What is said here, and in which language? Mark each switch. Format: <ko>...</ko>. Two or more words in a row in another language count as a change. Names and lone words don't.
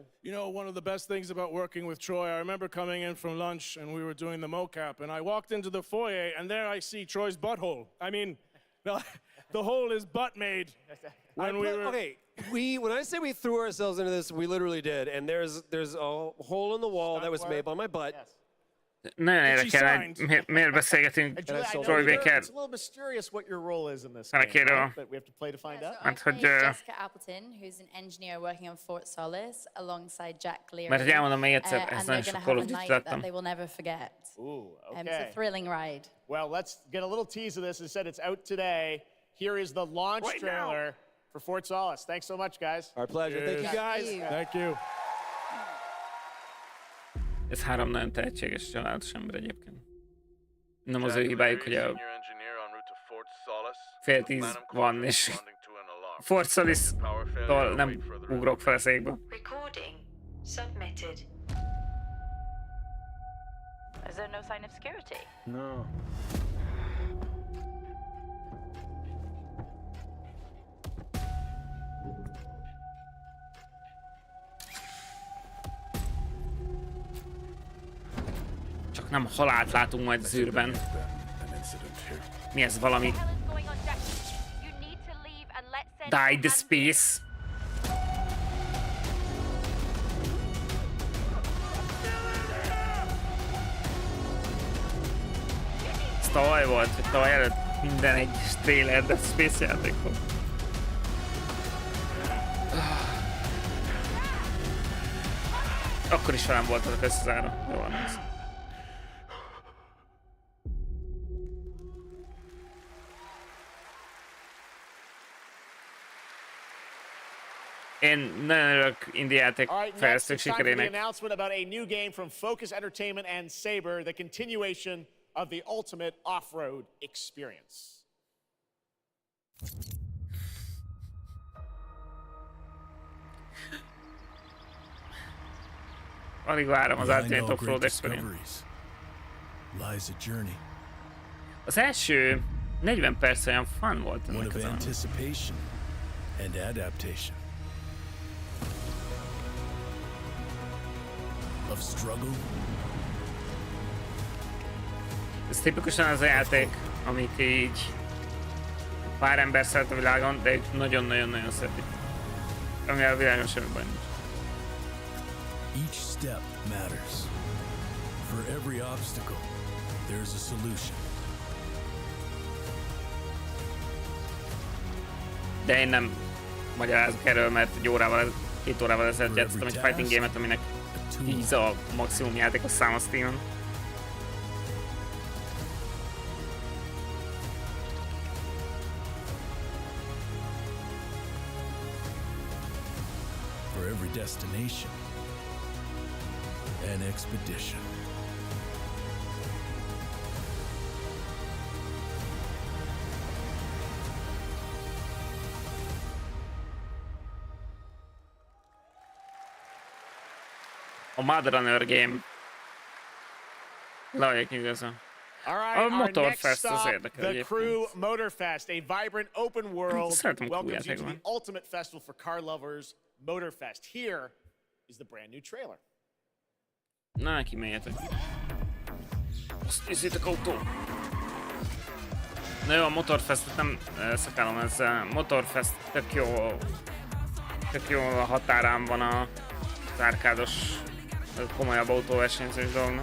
<en>You know, one of the best things about working with Troy, I remember coming in from lunch and we were doing the mocap, and I walked into the foyer and there I see Troy's butthole. I mean, the hole is butt made. When I say we threw ourselves into this, we literally did. And there's a hole in the wall that was made by my butt.</en> <hu>Nagyon érdekel, hogy miért beszélgetünk Troy Baker.</hu> <en>It's a little mysterious what your role is in this game, right? But we have to play to find out.</en> <hu>Mert hogy Jessica Appleton,</hu> <en>who's an engineer working on Fort Solis, alongside Jack Leary.</en> <hu>Mert hogy elmondom még egyszer, ez nagyon sok Call of Duty láttam.</hu> <en>They will never forget. Ooh, okay. It's a thrilling ride. Well, let's get a little tease of this. It said it's out today. Here is the launch trailer for Fort Solis. Thanks so much, guys. Our pleasure. Thank you, guys. Thank you.</en> <hu>Ez 3 nagyon tehetséges, családos ember egyébként. Nem az ő hibájuk, hogy a fél 10 van, és Fort Solis-tól nem ugrok fel a székbe.</hu> <en>Recording submitted. Is there no sign of security? No.</en> <hu>Csak nem halált látunk majd az űrben. Mi ez, valami?</hu> <en>Die the space.</en> <hu>Ez tavaly volt, hogy tavaly előtt minden egyes trailer Dead Space játékok. Akkor is velem voltatok összezárva. Jó van ez. Én nagyon örülök indie játék fejlesztők sikerének.</hu> <en>Announcement about a new game from Focus Entertainment and Saber, the continuation of the ultimate off-road experience.</en> <hu>Alig várom az Ultimate Off-Road Experience. Az első 40 perc olyan fun volt ennek az</hu> <en>anticipation and adaptation. Of struggle.</en> <hu>Ez tipikusan az a játék, amit így pár ember szeret a világon, de ők nagyon-nagyon-nagyon szeretik. Ami a világon semmi baj nincs.</hu> <en>Each step matters. For every obstacle, there's a solution.</en> <hu>De én nem magyarázok erről, mert egy órával, 2 órával ezelőtt játszottam egy</hu> <en>fighting game-</en> <hu>et, aminek 10 a maximum játékos szám a Steam-on.</hu> <en>For every destination, an expedition. A Mud Runner game.</en> <hu>Le vagyok nyugodva. A Motorfest az érdekel The egyébként.</hu> <en>Crew Motorfest, a vibrant open world</en> <hu>Szeretem</hu> <en>welcomes you to the ultimate festival for car lovers, Motorfest. Here is the brand new trailer.</en> <hu>Na, neki menjetek. Azt nézzétek, autó! Na jó, a Motorfestet nem szakálom ezzel. Motorfest tök jó a határán van az árkádos, komolyabb autóversenyzős dolognak.</hu>